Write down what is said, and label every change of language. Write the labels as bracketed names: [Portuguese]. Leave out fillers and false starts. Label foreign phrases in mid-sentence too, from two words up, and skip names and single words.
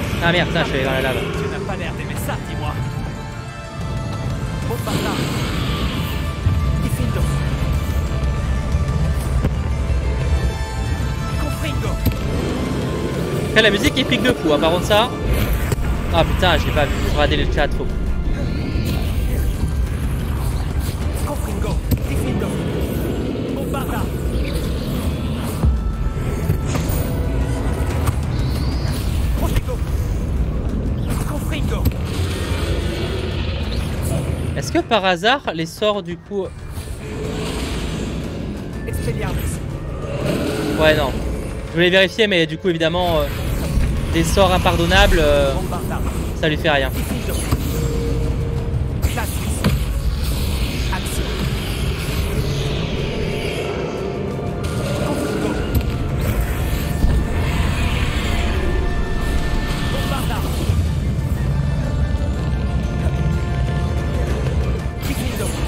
[French] Ah merde, putain, je suis allé dans la lave. Tu n'as pas l'air d'aimer ça, dis-moi. Bombarda. Diffindo. Confringo. Après, la musique est pique de fou, hein. Par contre ça... Ah putain, je l'ai pas vu, je raté le chat, faut... Confringo. Diffindo. Bombarda. Confringo. Confringo. Est-ce que par hasard, les sorts du coup... Expelliarmus. Ouais, non. Je voulais vérifier, mais du coup, évidemment, des sorts impardonnables, Bombarda. ça lui fait rien. Diffindo. Glacius. Action. Confringo. Bombarda. Diffindo.